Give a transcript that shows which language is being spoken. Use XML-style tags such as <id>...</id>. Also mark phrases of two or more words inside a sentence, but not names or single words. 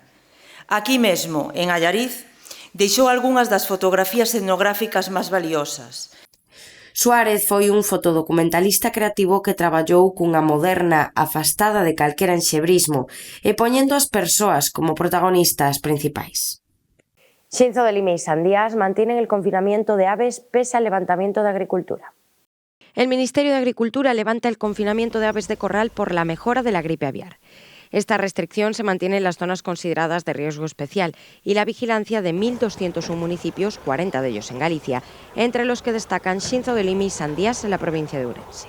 <gl>Aquí mesmo, en Allariz, deixou algunhas das fotografías etnográficas máis valiosas. Suárez foi un fotodocumentalista creativo que traballou cunha moderna afastada de calquera enxebrismo e poñendo as persoas como protagonistas principais.</gl> <es>Xinzo de Lima y Sandías mantienen el confinamiento de aves pese al levantamiento de agricultura. El Ministerio de Agricultura levanta el confinamiento de aves de corral por la mejora de la gripe aviar. Esta restricción se mantiene en las zonas consideradas de riesgo especial y la vigilancia de 1.201 municipios, 40 de ellos en Galicia, entre los que destacan Xinzo de Lima y Sandías en la provincia de Ourense.</es>